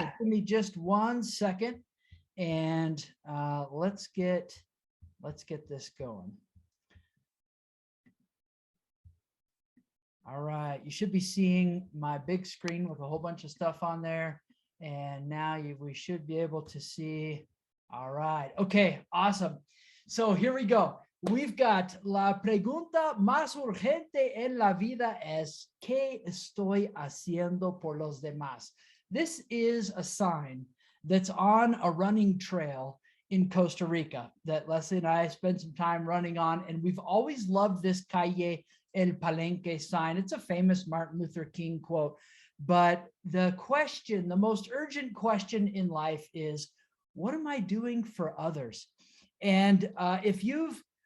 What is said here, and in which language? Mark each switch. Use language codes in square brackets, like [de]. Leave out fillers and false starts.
[en] So give me just 1 second, and let's get this going. All right, you should be seeing my big screen with a whole bunch of stuff on there. And now we should be able to see. All right, okay, awesome. So here we go. We've got [es] la pregunta más urgente en la vida es ¿qué estoy haciendo por los demás? [en] This is a sign that's on a running trail in Costa Rica that Leslie and I spent some time running on, and we've always loved this Calle El Palenque sign. It's a famous Martin Luther King quote, but the most urgent question in life is, what am I doing for others? And if you've